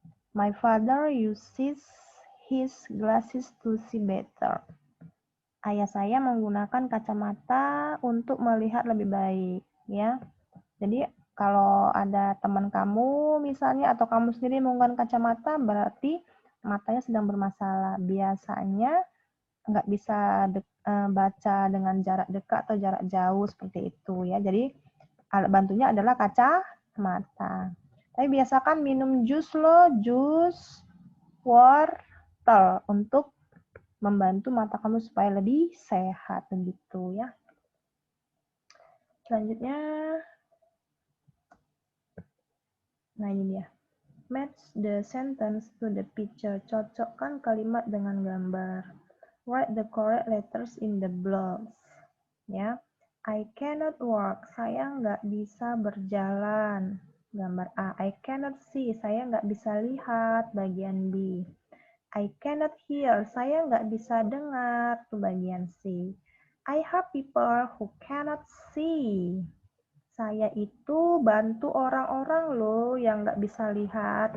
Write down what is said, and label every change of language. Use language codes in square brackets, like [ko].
[en] My father uses his glasses to see better. [id] Ayah saya menggunakan kacamata untuk melihat lebih baik, ya. Jadi kalau ada teman kamu misalnya atau kamu sendiri menggunakan kacamata, berarti matanya sedang bermasalah. Biasanya nggak bisa baca dengan jarak dekat atau jarak jauh seperti itu ya. Jadi alat bantunya adalah kacamata. Tapi biasakan minum jus jus wortel untuk membantu mata kamu supaya lebih sehat begitu ya. Selanjutnya, nah ini dia. [en] Match the sentence to the picture. [id] Cocokkan kalimat dengan gambar. [en] Write the correct letters in the blocks. Ya, I cannot walk. [id] Saya nggak bisa berjalan. Gambar A. [en] I cannot see. [id] Saya nggak bisa lihat. Bagian B. [en] I cannot hear. [id] Saya nggak bisa dengar. Itu bagian C. [en] I help people who cannot see. [id] Saya itu bantu orang-orang loh yang nggak bisa lihat.